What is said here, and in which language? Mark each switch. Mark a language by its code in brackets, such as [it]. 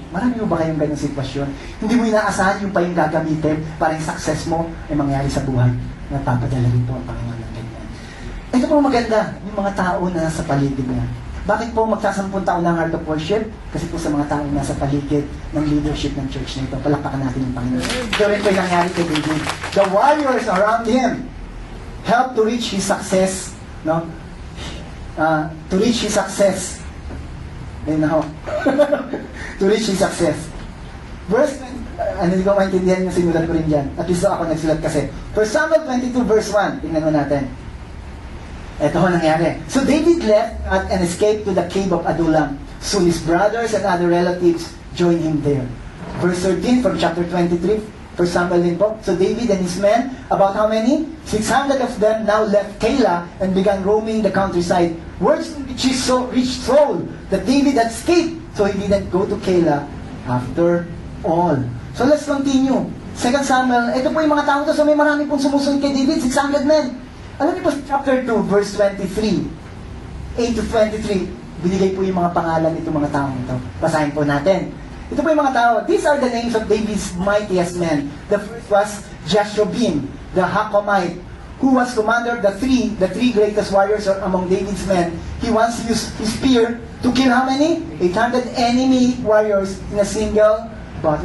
[tl] Marami mo ba kayong ganyung sitwasyon? Hindi mo inaasahan yung pa yung gagamitin para yung success mo ay mangyari sa buhay. Nagpapadala rin po ang Panginoon ng ganyan. Ito po maganda, yung mga tao na nasa paligid niya. Bakit po magsasampung taon ng Heart of Worship? Kasi po sa mga tao nasa paligid ng leadership ng church na ito, palakpakan natin yung Panginoon. Ito rin po yung nangyari kay David. [en] The warriors around him helped to reach his success. No? To reach his success. [tl] Ayun na ho. [en] To reach his success. [tl] Verse, hindi ko maintindihan yung sinulat ko rin dyan. At least ako nagsulat kasi. 1 Samuel 22 verse 1. Tingnan mo natin. Ito ho nangyari. [en] So David left and escaped to the cave of Adullam. Soon his brothers and other relatives joined him there. Verse 13 from chapter 23. 1 Samuel din po. So David and his men, about how many? 600 of them now left Keilah and began roaming the countryside. Words reached Saul that David had escaped. So he didn't go to Keilah after all. So let's continue. [tl] 2 Samuel, ito po yung mga tao to. So may marami pong sumusunod kay David, 600 men. Alam niyo po, chapter 2, verse 23, 8 to 23, binigay po yung mga pangalan nitong mga tao ito. Basahin po natin. Ito po yung mga tao. [en] These are the names of David's mightiest men. The first was Jashobim, the Hakomite, who was commander of the three greatest warriors among David's men. He once used his spear to kill how many? 800 enemy warriors in a single battle.